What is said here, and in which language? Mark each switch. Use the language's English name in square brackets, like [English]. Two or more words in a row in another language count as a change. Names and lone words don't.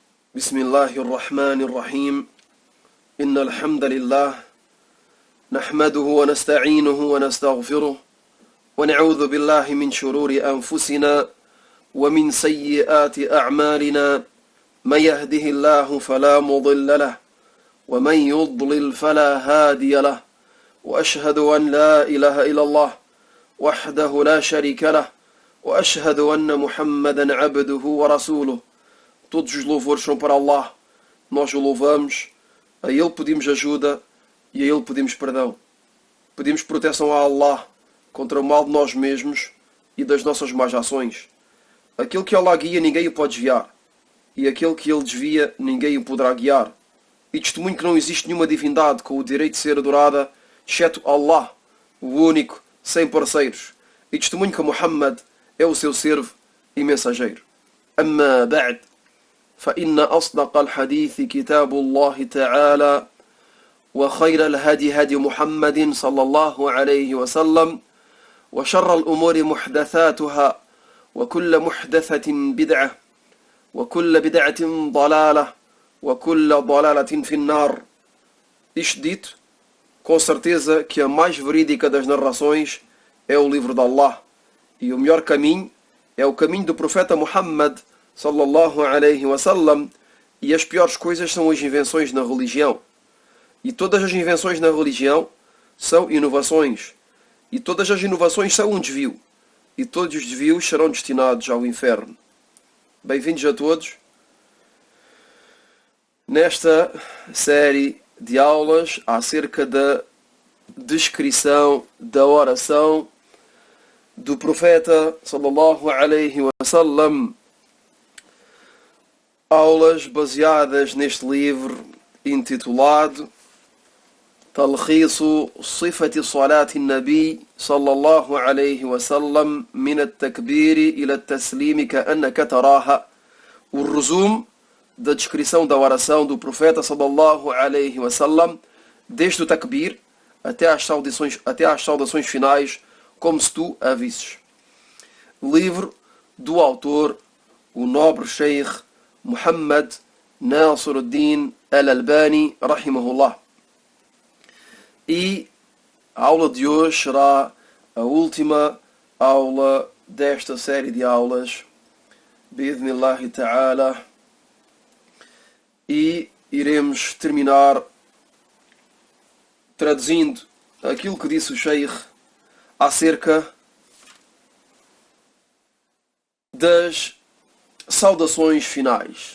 [Arabic] بسم الله الرحمن الرحيم إن الحمد لله نحمده ونستعينه ونستغفره ونعوذ بالله من شرور أنفسنا ومن سيئات أعمالنا من يهده الله فلا مضل له ومن يضلل فلا هادي له وأشهد أن لا إله إلا الله وحده لا شريك له وأشهد أن محمدا عبده ورسوله. [Portuguese] Todos os louvores são para Allah, nós o louvamos, a Ele pedimos ajuda e a Ele pedimos perdão. Pedimos proteção a Allah contra o mal de nós mesmos e das nossas más ações. Aquele que Allah guia, ninguém o pode desviar, e aquele que Ele desvia, ninguém o poderá guiar. E testemunho que não existe nenhuma divindade com o direito de ser adorada, exceto Allah, o único, sem parceiros. E testemunho que Muhammad é o seu servo e mensageiro. [Arabic] أما بعد. فإن أصدق الحديث كتاب الله تعالى وخير الهدي هدي محمد صلى الله عليه وسلم وشر الأمور محدثاتها وكل محدثة بدعة وكل بدعة ضلالة وكل ضلالة في النار. [Portuguese] Isto dito, com certeza que a mais verídica das narrações é o livro de Allah, e o melhor caminho é o caminho do profeta Muhammad [Arabic] صلى الله عليه وسلم, [Portuguese] e as piores coisas são as invenções na religião. E todas as invenções na religião são inovações, e todas as inovações são um desvio, e todos os desvios serão destinados ao inferno. Bem-vindos a todos nesta série de aulas acerca da descrição da oração do profeta [Arabic] صلى الله عليه وسلم. [Portuguese] Aulas baseadas neste livro intitulado Talkhisu Sifati Salati Nabi [Arabic] صلى الله عليه وسلم من التكبير إلى التسليم كأنك تراها. [Portuguese] O resumo da descrição da oração do profeta [Arabic] صلى الله عليه وسلم [Portuguese] desde o takbir até às saudações finais, como se tu a visses. Livro do autor, o nobre Sheikh Muhammad Nasiruddin Al-Albani rahimahullah. E a aula de hoje será a última aula desta série de aulas, [Arabic] بإذن الله تعالى, [Portuguese] e iremos terminar traduzindo aquilo que disse o Sheikh acerca das saudações finais.